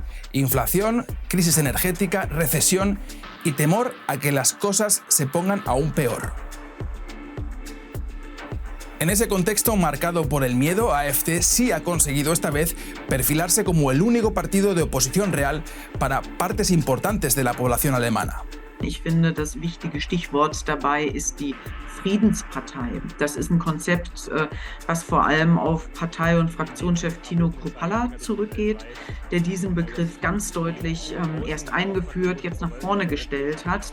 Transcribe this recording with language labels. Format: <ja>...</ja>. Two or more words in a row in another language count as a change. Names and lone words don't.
<es>Inflación, crisis energética, recesión y temor a que las cosas se pongan aún peor. En ese contexto marcado por el miedo, AfD sí ha conseguido esta vez perfilarse como el único partido de oposición real para partes importantes de la población alemana.</es> <de>Ich finde, das wichtige Stichwort dabei ist die Friedenspartei. Das ist ein Konzept, was vor allem auf Partei- und Fraktionschef Tino Kruppalla zurückgeht, der diesen Begriff ganz deutlich erst eingeführt, jetzt nach vorne gestellt hat.</de>